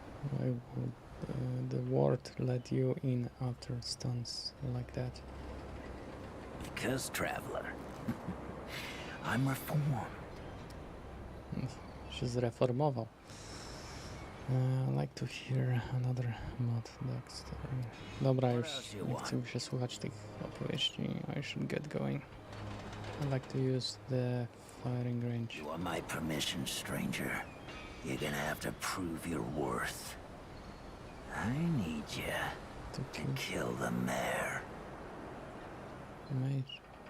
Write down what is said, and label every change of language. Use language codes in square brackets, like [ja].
[en] Why would the ward let you in after stunts like that? Because, traveler, I'm reformed. [pl] Się zreformował. [en] I like to hear another mod next. [pl] Dobra, już nie chcę mi się słuchać tych opowieści. [en] I should get going. I like to use the firing range. You want my permission, stranger? You're gonna have to prove your worth. I need you [pl] To [en] to kill the mayor. mage.